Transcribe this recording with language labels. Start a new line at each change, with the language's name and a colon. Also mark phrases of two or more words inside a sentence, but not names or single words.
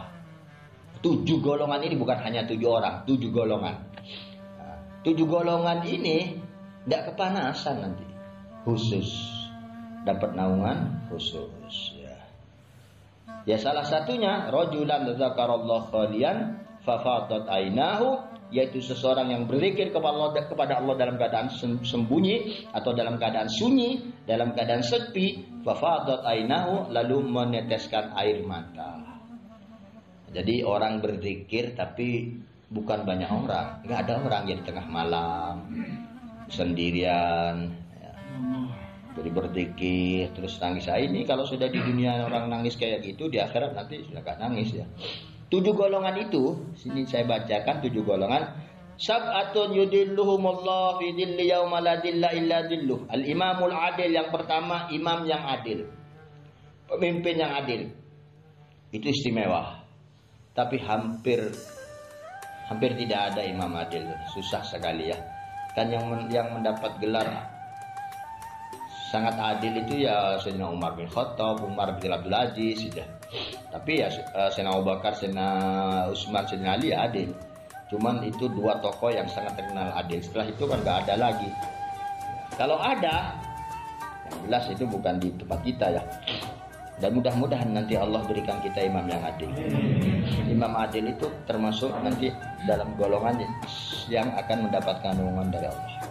Indonesian: 7 golongan ini bukan hanya 7 orang, 7 golongan. 7 golongan ini tidak kepanasan nanti. Khusus dapat naungan khusus, ya salah satunya
Arabic: رجلا ذكر الله خاليا ففاضت عيناه,
Indonesian: yaitu seseorang yang berzikir kepada Allah dalam keadaan sembunyi atau dalam keadaan sunyi, dalam keadaan sepi,
Arabic: ففاضت عيناه,
Indonesian: lalu meneteskan air mata. Jadi orang berzikir tapi bukan banyak orang, nggak ada orang yang di tengah malam sendirian. Jadi berzikir terus nangis. Ini kalau sudah di dunia orang nangis kayak gitu, di akhirat nanti sudah gak nangis, ya. 7 golongan itu, sini saya bacakan 7 golongan.
Arabic: سبعة يظلهم الله في ظله يوم لا ظل إلا ظله. الإمام العادل,
Indonesian: yang pertama imam yang adil, pemimpin yang adil. Itu istimewa. Tapi hampir tidak ada imam adil, susah sekali, ya. Kan yang mendapat gelar sangat adil itu ya Sayyidina Umar bin Khattab, Umar bin Abdul Aziz, ya. Tapi ya Sayyidina Abu Bakar, Sayyidina Utsman, Sayyidina Ali ya adil. Cuman itu 2 tokoh yang sangat terkenal adil. Setelah itu kan nggak ada lagi. Kalau ada, yang jelas itu bukan di tempat kita, ya. Dan mudah-mudahan nanti Allah berikan kita imam yang adil. Imam adil itu termasuk nanti dalam golongan yang akan mendapatkan naungan dari Allah.